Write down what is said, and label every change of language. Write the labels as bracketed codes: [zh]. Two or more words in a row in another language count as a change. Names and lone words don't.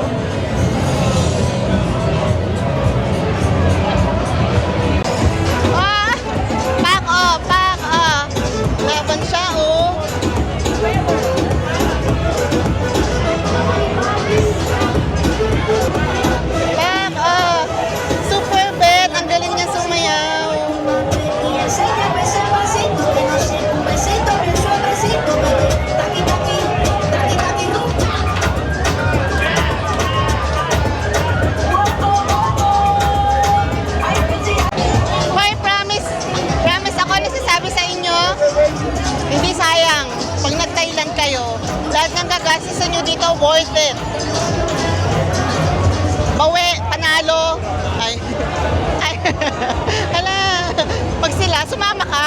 [tl] Ah! Pak, oh! Pak, oh! Laban siya, oh! Pak, oh! [en] Super bet! [tl] Ang galing niya sumayaw! [es] Y enséñame ese pasito, que no sé, un besito bien suavecito, taqui taqui, taqui taqui, [tl] Hoy, [en] promise! [tl] Promise ako nasasabi sa inyo, hindi sayang. Pag nag-Thailand kayo, lahat ng gagastusin nyo dito, [en] worth it. [tl] Bawi, panalo. Ay. Ay. Hala. Pag sila, sumama ka.